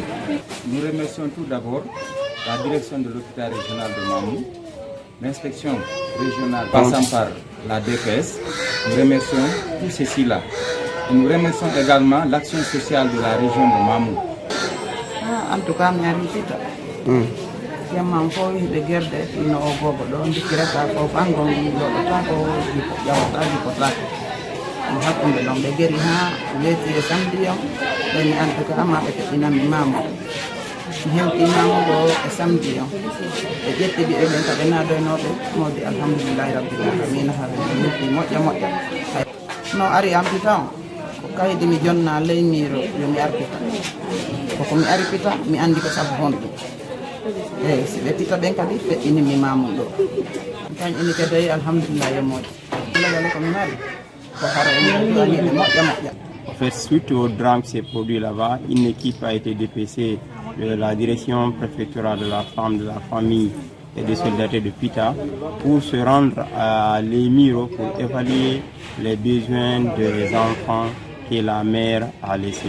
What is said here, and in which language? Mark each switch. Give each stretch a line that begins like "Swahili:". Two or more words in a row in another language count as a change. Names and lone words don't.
French: Nous remercions tout d'abord la direction de l'hôpital régional de Mamou, l'inspection régionale passant par la DPS. Nous remercions tous ceux-ci-là. Et nous remercions également l'action sociale de la région de Mamou. En tout cas,
Fula: Yamman fo hiɓe gerde ino o gogo ɗo dikkirata fof angon yoɗota ko ƴawata jipotaka ɗum hakkunde ɗon ɓe geri ha weeti e samedi on ɓeni
French: en tout cas
Fula: ma ɓe keɓɓinanmi mamo mi hewtimamo ɗo e samedi on ɓe ƴetti ɓiɓɓe ɓen ka ɓe nadoynoɓe modi
Arabic: الحمد لله رب العالمين
Fula: haɓe hewti moƴƴa moƴƴa no ari ampita on ko kaydi mi jonna ley miro yomi arpita koko mi arpita mi andi ko sabu honɗum eyi si ɓe pita ɓen kadi feƴƴinimi mamum ɗo kañ ini kadi alhamdulillah yo moƴƴi lagale komi mari ko hara eniɗe moƴƴa moƴƴa.
French: En fait, suite au drame qui s'est produit là-bas, une équipe a été dépêchée de la direction préfectorale de la femme, de la famille et de solidarité de Pita pour se rendre à l'Émiro pour évaluer les besoins des enfants que la mère a laissés.